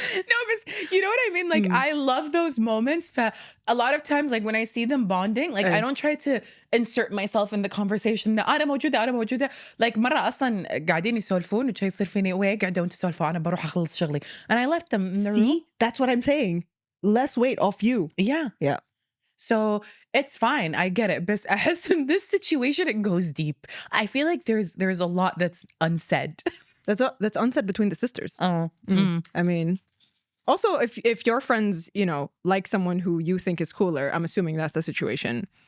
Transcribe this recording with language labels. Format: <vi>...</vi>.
<en>No, but you know what I mean? Like, I love those moments. A lot of times, like, when I see them bonding, like, I don't try to insert myself in the conversation.</en> <ar>أنا موجودة. Like, مرة أصلا قاعدين يسولفون وشي يصير فيني وين قاعدون تسولفوا أنا بروح أخلص شغلي.</ar> <en>And I left them in the room. See? That's what I'm saying. Less weight off you. Yeah. Yeah. So it's fine. I get it. But as in this situation, it goes deep. I feel like there's a lot that's unsaid. That's unsaid between the sisters. Oh. I mean, also if your friends, you know, like someone who you think is cooler, I'm assuming that's the situation.</en>